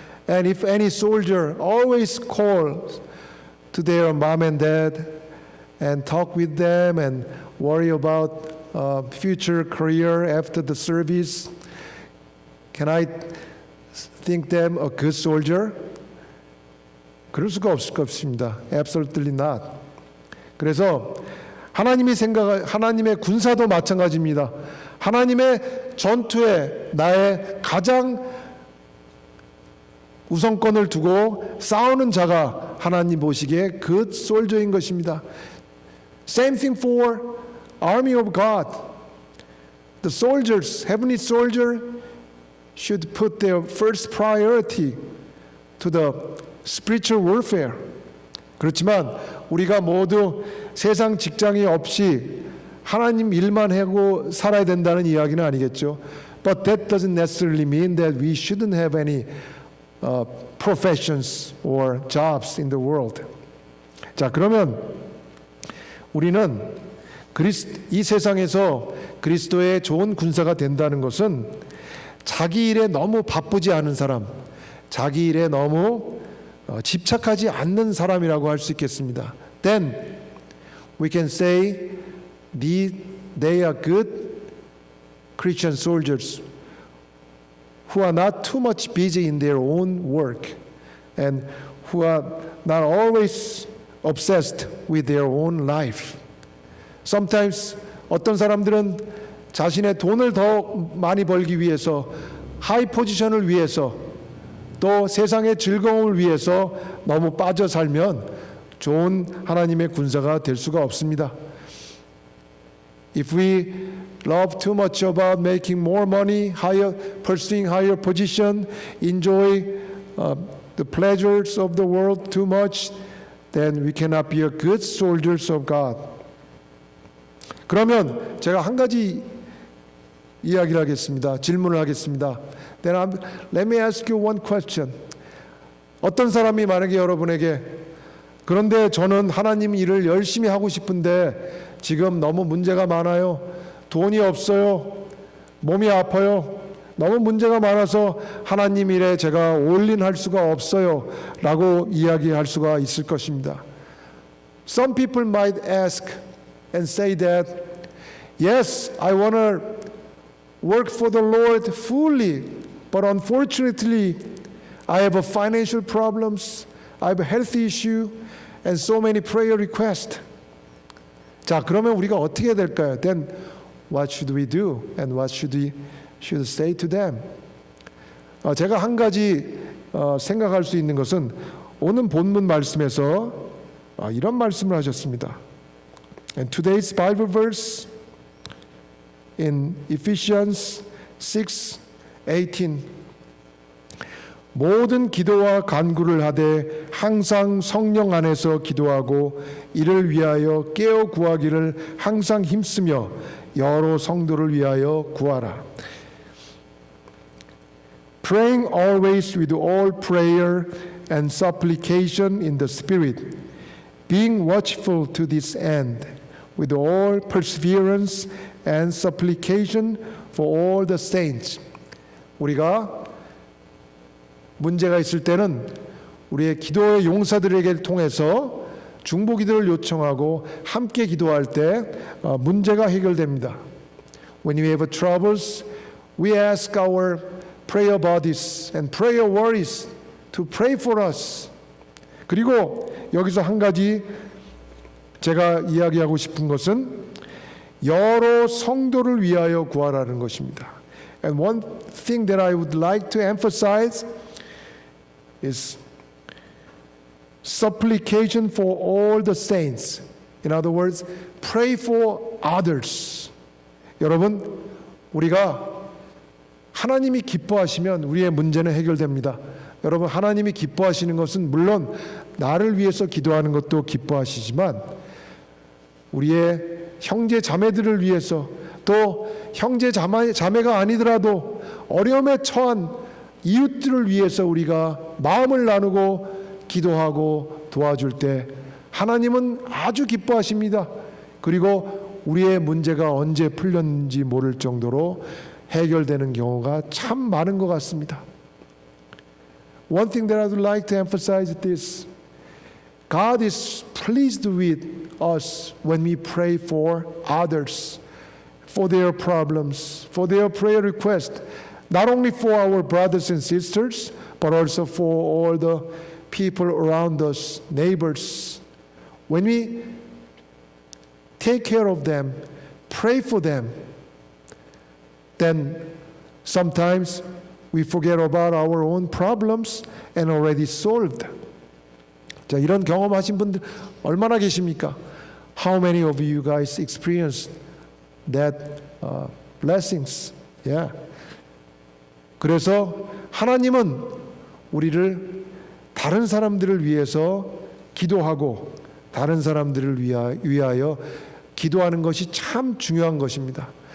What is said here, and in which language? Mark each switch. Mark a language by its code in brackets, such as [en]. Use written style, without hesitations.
[en] And if any soldier always calls to their mom and dad and talk with them and worry about future career after the service, can I think them a good soldier? [ko] 그럴 수가 없습니다. [en] Absolutely not. [ko] 그래서 하나님의 군사도 마찬가지입니다. 하나님의 전투에 나의 가장 우선권을 두고 싸우는 자가 하나님 보시기에 [en] good soldier [ko] 인 것입니다. [en] Same thing for army of God. The soldiers, heavenly soldier, should put their first priority to the spiritual warfare. [ko] 그렇지만 우리가 모두 세상 직장이 없이 하나님 일만 하고 살아야 된다는 이야기는 아니겠죠. [en] But that doesn't necessarily mean that we shouldn't have any professions or jobs in the world. [ko] 자, 그러면 우리는 이 세상에서 그리스도의 좋은 군사가 된다는 것은 자기 일에 너무 바쁘지 않은 사람, 자기 일에 너무 집착하지 않는 사람이라고 할 수 있겠습니다. [en] Then we can say they are good Christian soldiers who are not too much busy in their own work and who are not always obsessed with their own life. Sometimes [ko] 어떤 사람들은 자신의 돈을 더 많이 벌기 위해서, 하이 포지션을 위해서, 또 세상의 즐거움을 위해서 너무 빠져 살면 좋은 하나님의 군사가 될 수가 없습니다. [en] If we love too much about making more money, pursuing higher position, enjoy the pleasures of the world too much, then we cannot be a good soldiers of God. [ko] 그러면 제가 한 가지 이야기를 하겠습니다. 질문을 하겠습니다. [en] Then let me ask you one question. [ko] 어떤 사람이 만약에 여러분에게 그런데 저는 하나님 일을 열심히 하고 싶은데 지금 너무 문제가 많아요. 돈이 없어요. 몸이 아파요. 너무 문제가 많아서 하나님 일에 제가 올인할 수가 없어요. 라고 이야기할 수가 있을 것입니다. [en] Some people might ask and say that, yes, I want to work for the Lord fully, but unfortunately, I have a financial problems, I have a health issue, and so many prayer requests. [ko] 자, 그러면 우리가 어떻게 해야 될까요? [en] Then what should we do, and what should we say to them? [ko] 제가 한 가지 생각할 수 있는 것은 오늘 본문 말씀에서 이런 말씀을 하셨습니다. [en] And today's Bible verse in Ephesians 6:18 [ko] 모든 기도와 간구를 하되 항상 성령 안에서 기도하고 이를 위하여 깨어 구하기를 항상 힘쓰며 여러 성도를 위하여 구하라. [en] Praying always with all prayer and supplication in the Spirit, being watchful to this end, with all perseverance and supplication for all the saints. [ko] 우리가 문제가 있을 때는 우리의 기도의 용사들에게 통해서 중보기도를 요청하고 함께 기도할 때 문제가 해결됩니다. [en] When we have troubles, we ask our prayer buddies and prayer warriors to pray for us. [ko] 그리고 여기서 한 가지 제가 이야기하고 싶은 것은 여러 성도를 위하여 구하라는 것입니다. [en] And one thing that I would like to emphasize is supplication for all the saints. In other words, pray for others. [ko] 여러분, 우리가 하나님이 기뻐하시면 우리의 문제는 해결됩니다. 여러분, 하나님이 기뻐하시는 것은 물론 나를 위해서 기도하는 것도 기뻐하시지만 우리의 형제 자매들을 위해서 또 형제 자매가 아니더라도 어려움에 처한 이웃들을 위해서 우리가 마음을 나누고 기도하고 도와줄 때 하나님은 아주 기뻐하십니다. 그리고 우리의 문제가 언제 풀렸는지 모를 정도로 해결되는 경우가 참 많은 것 같습니다. [en] One thing that I would like to emphasize is this. God is pleased with us when we pray for others, for their problems, for their prayer requests, not only for our brothers and sisters, but also for all the people around us, neighbors. When we take care of them, pray for them, then sometimes we forget about our own problems and already solved. [ko] 자, 이런 경험하신 분들 얼마나 계십니까? [en] How many of you guys experienced that blessings? Yeah. [ko] 그래서 하나님은 우리를 다른 사람들을 위해서 기도하고 다른 사람들을 위하여 기도하는 것이 참 중요한 것입니다.